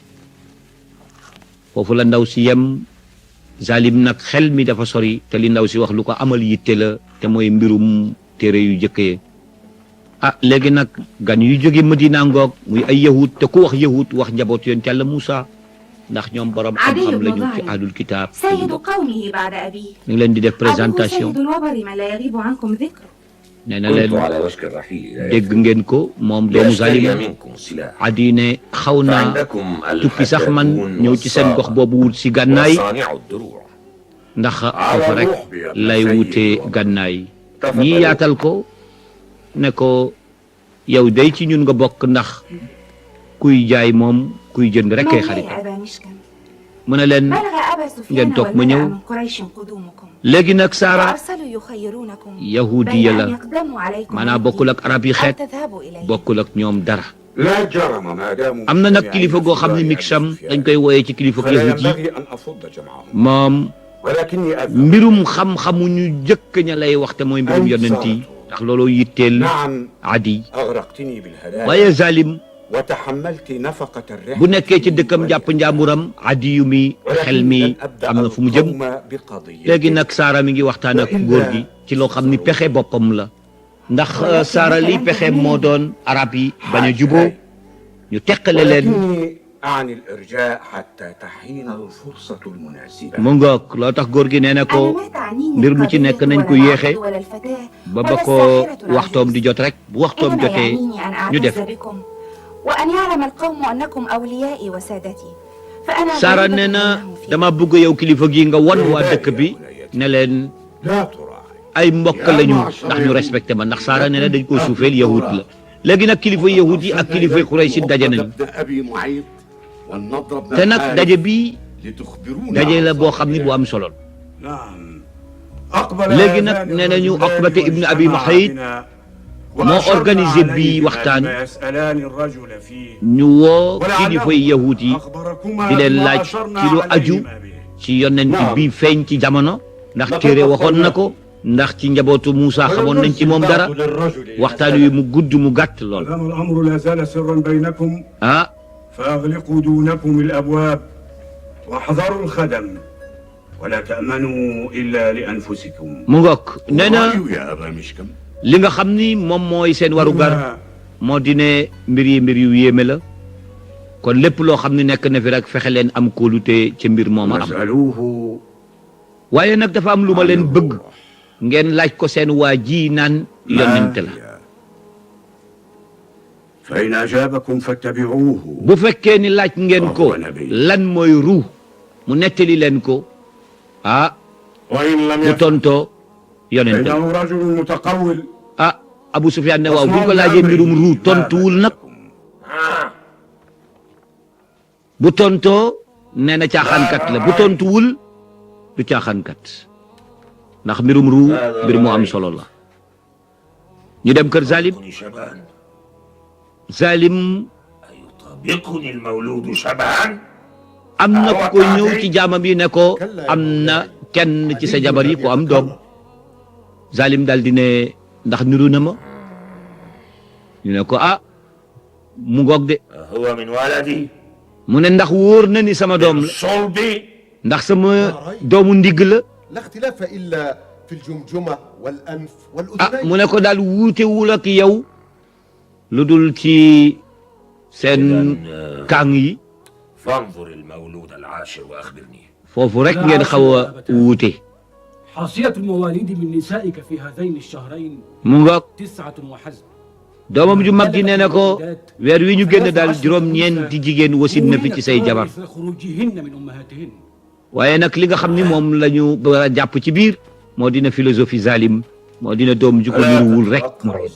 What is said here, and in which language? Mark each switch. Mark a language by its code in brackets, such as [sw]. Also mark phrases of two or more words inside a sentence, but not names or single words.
[wo] foofu la ndaw si yem Zalim nag xel mi dafa sori te li ndaw si wax lu ko amal yitte la te mooy mbirum téere yu jëkk ya ah léegi nag gan yu jóge Madina ngoog muy ay yahud te ku wax yahud wax njaboot yonent Yàlla Muusa ndax ñoom borom xam-xam lañu ci [ar] أهل الكتاب سيد قومه بعد أبيه [wo] ñu ngi leen di def [ar] أبوه présentation سيد الوبر ما لا يغيب عنكم ذكره [wo] nee na [ar] كنت [wo] leen [ar] على وشك الرحيل إلى [wo] dégg ngeen ko moom doomu [ar] لأشتري Zalim منكم سلاح [wo] Adi ne xaw naa [ar] فعندكم [wo] tukki sax man [ar] الحدادون [wo] ñëw ci seen gox boobu wut si gànnaay [ar] وصانع الدروع [wo] ndax foofu rek lay wutee gànnaay ñi yaatal ko ne ko yow day ci ñun nga bokk ndax kuy jaay moom kuy jënd rek kay xarit [ar] مولاي أبا مشكم [wo] mu ne leen [ar] بلغ أبا [wo] ngeen [ar] سفيان [wo] toog ma [ar] والملأ [wo] ñëw [ar] من قريش قدومكم [wo] léegi nag Saara [ar] وأرسلوا يخيرونكم [wo] yahudiya [ar] بين [wo] la [ar] أن يقدموا عليكم [wo] maanaam bokkul ak arab yi [ar] أو [wo] xeet [ar] تذهبوا إليه [wo] bokkul ak ñoom dara [ar] لا جرم ما داموا [wo] am na nag kilifa goo xam ne Miksam dañ koy wooyee ci kilifa [ar] فلا [wo] yahud yi [ar] ينبغي أن أصد جمعهم [wo] moom [ar] ولكني أذهب [wo] mbirum xam-xamu ñu jëkk ña lay waxte mooy mbirum yonent yi ndax looloo yitteel [ar] نعم Adi أغرقتني بالهدايا [wo] waaye Zalim [ar] وتحملت نفقة الرحلة [wo] bu nekkee ci dëkkam jàpp njàmburam Adi yu mi xel mi am na fu mu jëm léegi nag Saara mi ngi waxtaan ak góor gi ci loo xam ni pexe boppam la ndax Saara li pexe moo doon arab yi bañ a juboo ñu teqale leen [ar] ولكني أعني الإرجاء حتى تحين الفرصة المناسبة [wo] mu ngoog loo tax góor gi nee na [ar] أنا [wo] ko [ar] ما تعنيني [wo] mbir mu ci [ar] القضية [wo] nekk nañ ko [ar] ولا [wo] yéexe [ar] العقد ولا الفتاة [wo] ba [ar] ولا [wo] ba ko [ar] الساحرة [wo] waxtoom di [ar] العزيزة. [wo] jot rek bu waxtoom [ar] إنما [wo] jotee [ar] يعنيني أن [wo] ñu def [ar] أعتز بكم وأن يعلم القوم أنكم أوليائي وسادتي فأنا Saara غريبة [wo] nee na [ar] منهم فيكم. [wo] dama bëgg yow kilifa gi nga won waa dëkk bi ne leen [ar] لا تراعي [wo] ay mbokk lañu ndax ñu respecté ma ndax Saara nee na dañ koo suufeel yahud la léegi nag kilifa yahud yi ak kilifa Quraysh daje nañu [ar] أبي معيط ولنضرب [wo] te nag daje bi [ar] لتخبرونا [wo] daje la boo xam ni bu am solo [ar] نعم أقبل [wo] léegi nag nee nañu Uqbata ibn Abi Muhayt moo organisé bii waxtaan ñu woo kilifay yahud yi di leen laaj ci lu aju ci yonent bi feeñ ci jamono ndax téere waxoon na ko ndax ci njabootu Muusa xamoon nañ ci moom dara waxtaan wi mu gudd mu gàtt lool [ar] الأمر لا زال سرا بينكم ah فأغلقوا دونكم الأبواب واحذروا الخدم ولا تأمنوا إلا لأنفسكم [wo] mu ngoog nee na [ar] يا أبا مشكم [wo] li nga xam ni moom mooy seen warugar moo di ne mbir yu yéeme la kon lépp loo xam ne nekk na fi rek fexe leen am kóolute ca mbir mooma am [ar] واسألوه [wo] waaye nag dafa am lu ma leen bëgg ngeen laaj ko seen waa ji naan yonent la [ar] فإن أجابكم فاتبعوه [wo] bu fekkee ni laaj ngeen ko lan mooy ruux mu nettali leen ko ah [ar] وإن لم [wo] bu [ar] يفعل [wo] tontoo yonent la [ar] فإنه رجل متقول [wo] ah Abu Sufyaan ne waaw bu ñu ko laajee mbirum ruux tontuwul nag bu tontoo nee na caaxaankat la bu tontuwul du caaxaankat ndax mbirum ruux mbir mu am solo la ñu dem kër Zalim [ar] شبعان Zalim يطابقني المولود شبعان [wo] am na ku ko ñëw ci jaamam yi ne ko am na kenn ci sa jabar yi ko am doom Zalim daal di ne ndax niru na ma ñu ne ko ah mu ngoog de [ar] هو من ولدي [wo] mu ne ndax wóor na ni sama doom la [ar] صلبي [wo] ndax sama doomu ndigg la [ar] لا اختلاف إلا في الجمجمة والأنف ah والأذنين [wo] mu ne ko daal wuutewul ak yow lu dul ci seen kàng yi [ar] فانظر المولود العاشر وأخبرني [wo] foofu rek ngeen xaw a wuute [ar] حاصية المواليد من نسائك في هذين الشهرين [wo] mu ngoog [ar] 9 وحسب [wo] doomam ju mag ji nee na ko weer wi ñu génn daal juróom-ñeenti jigéen wasin na fi ci say jabar [ar] في خروجهن من أمهاتهن [wo] waaye nag li nga xam ni moom la ñu war a jàpp ci biir moo dina philosophie Zalim moo dina doom ju ko niruwul rek mu rey